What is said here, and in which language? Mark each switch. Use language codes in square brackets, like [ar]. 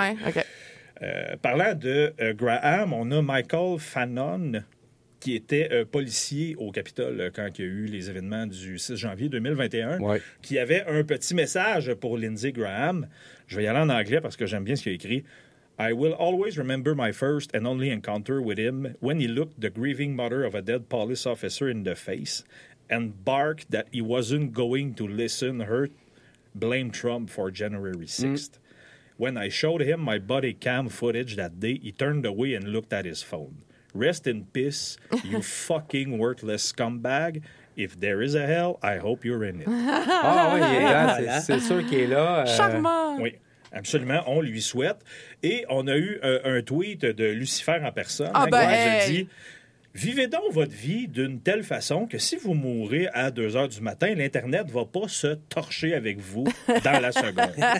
[fr] Ouais, OK. Parlant de Graham, on a Michael Fanon... qui était policier au Capitole quand il y a eu les événements du 6 janvier 2021, qui avait un petit message pour Lindsey Graham. Je vais y aller en anglais parce que j'aime bien ce qu'il a écrit. [en] « I will always remember my first and only encounter with him when he looked the grieving mother of a dead police officer in the face and barked that he wasn't going to listen her blame Trump for January 6th. When I showed him my body cam footage that day, he turned away and looked at his phone. Rest in peace, you fucking worthless scumbag. If there is a hell, I hope you're in it. » [fr] Ah oui, c'est sûr qu'il est là. Charmant! Oui, absolument, on lui souhaite. Et on a eu un tweet de Lucifer en personne. Ah ben, hey. Dit, vivez donc votre vie d'une telle façon que si vous mourrez à 2 heures du matin, l'Internet ne va pas se torcher avec vous dans la seconde.